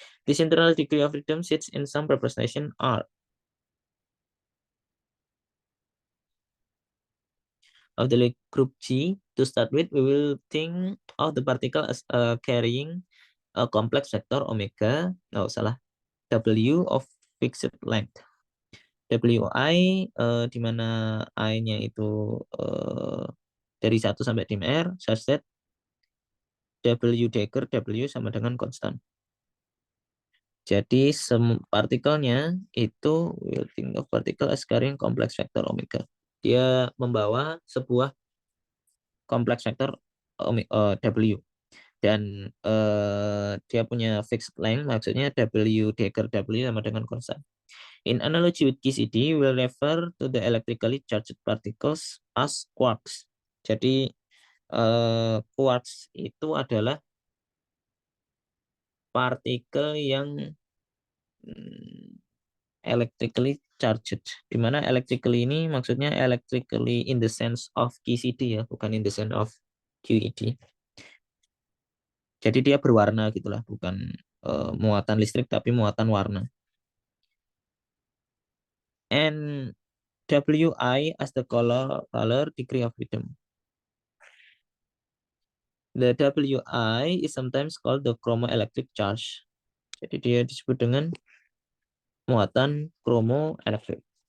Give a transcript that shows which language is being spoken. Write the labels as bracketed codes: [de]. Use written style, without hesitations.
[en] This internal degree of freedom sits in some representation R of the group G. To start with, we will think of the particle as carrying a complex vector omega, salah, W of fixed length. [id] WI di mana I-nya itu dari 1 sampai dim R, [en] such that [id] W dagger W sama dengan konstan. Jadi partikelnya itu [en] we'll think of particle as carrying complex vector omega. [id] Dia membawa sebuah kompleks vektor W dan dia punya fixed length, maksudnya W dagger W sama dengan konstan. [en] In analogy with QCD, we'll refer to the electrically charged particles as quarks. [id] Jadi quarks itu adalah partikel yang electrically charged. Di mana electrically ini maksudnya [en] electrically in the sense of QCD [id] ya, bukan [en] in the sense of QED. [id] Jadi dia berwarna gitulah, bukan muatan listrik tapi muatan warna. [en] And WI as the color degree of freedom. The WI is sometimes called the chromoelectric charge. [id] Jadi dia disebut dengan muatan chromoelectric.